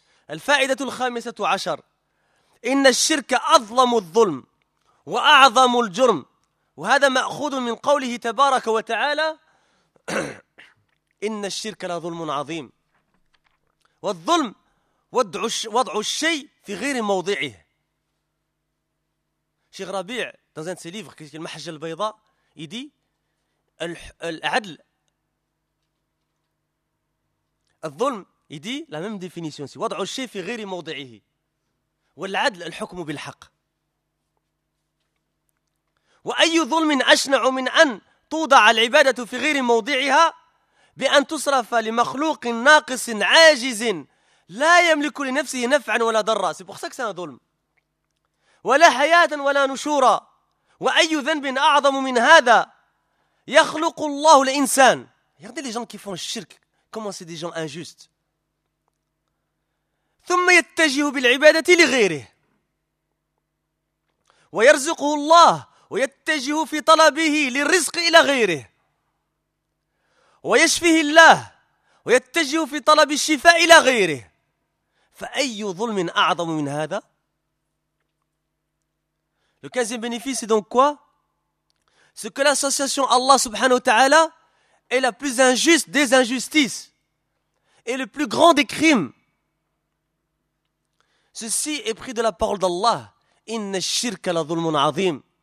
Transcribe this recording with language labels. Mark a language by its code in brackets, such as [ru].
[ar] الفائدة الخامسة عشر إن الشرك أظلم الظلم وأعظم الجرم وهذا مأخوذ من قوله تبارك وتعالى إن الشرك لظلم عظيم والظلم وضع الشيء في غير موضعه. [fr] شيخ ربيع dans un de ses livres qui est المحجة البيضاء il dit [ar] العدل الظلم. [fr] Il dit la même définition ici. [ar] وَضْعُ الشَّيْءِ فِي غِيْرِ مَوْضِعِهِ وَالْعَدْلِ الْحُكْمُ بِالْحَقِّ وَأَيُّ ظُلْمٍ أَشْنَعُ مِنْ أَنْ تُوْضَعَ الْعِبَادَةُ فِي غِيْرِ مَوْضِعِهَا بِأَنْ تُصْرَفَ لِمَخْلُوقٍ نَاقِصٍ عَاجِزٍ لَا يَمْلِكُ لِنَفْسِهِ نَفْعًا وَلَا ضَرًّا. [fr] C'est pour ça que c'est un ظلم. [ar] وَلَا حَيَاةً وَلَا نُشُورًا وَأَيُّ ذَنْبٍ أَعْظَمُ مِنْ هَذَا يَخْلُقُ اللَّهُ الْإِنْسَانَ. [fr] Regardez les gens qui font le shirk, comment c'est des gens injustes. [ar] ثم يتجه بالعبادة لغيره ويرزقه الله ويتجه في طلبه للرزق إلى غيره ويشفيه الله ويتجه في طلب الشفاء إلى غيره فأي ظلم أعظم من هذا. [fr] Le 15e bénéfice, c'est donc quoi? C'est que l'association Allah subhanahu wa ta'ala est la plus injuste des injustices et le plus grand des crimes. Ceci est pris de la parole d'Allah. [ar] Inna shirka la dhulmun azim.